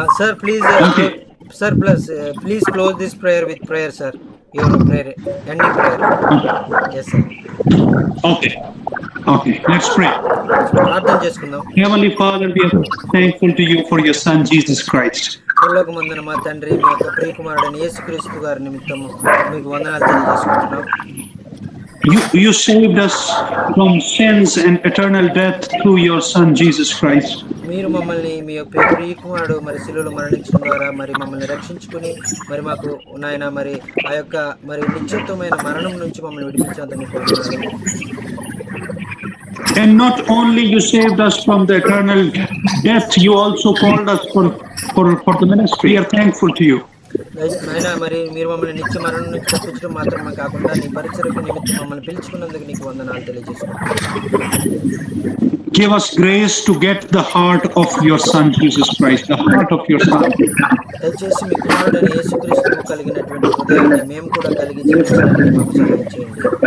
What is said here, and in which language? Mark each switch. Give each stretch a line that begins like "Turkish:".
English: Sir, please, Okay. sir, please close this prayer with prayer, sir. Your prayer, ending prayer. Yes, sir. Okay, let's pray.
Telugu: ప్రార్థన చేసుకుందాం.
English: Heavenly Father, we are thankful to you for your Son, Jesus Christ.
Telugu: పరలోకమందున మా తండ్రి, మీ యొక్క ప్రియకుమారుడైన యేసుక్రీస్తు గారి నిమిత్తము మీకు వందనాలు తెలియజేసుకుంటున్నాం.
English: You saved us from sins and eternal death through your Son, Jesus Christ.
Telugu: మీరు మమ్మల్ని మీ యొక్క ప్రియకుమారుడు మరి శిలువలో మరణించడం ద్వారా మరి మమ్మల్ని రక్షించుకుని మరి మాకు నాయన మరి ఆ యొక్క మరి నిత్యత్వమైన మరణం నుంచి మమ్మల్ని విడిపించేందుకు కోరుతున్నాను.
English: And not only you saved us from the eternal death, you also called us for the ministry. We are thankful to you.
Telugu: నాయన మరి మీరు మమ్మల్ని నిత్య మరణం నుంచి తప్పించడం మాత్రమే కాకుండా నీ పరిచర్యకు నిమిత్తం మమ్మల్ని పిలుచుకున్నందుకు నీకు వందనాలు తెలియజేసుకుంటున్నాను.
English: Give us grace to get the heart of your Son, Jesus Christ, the heart of your Son.
Telugu: దయచేసి మీ కుమారుడైన యేసుక్రీస్తుకు కలిగినటువంటి హృదయాన్ని మేము కూడా కలిగి జీవించడానికి మాకు సహాయం చేయండి.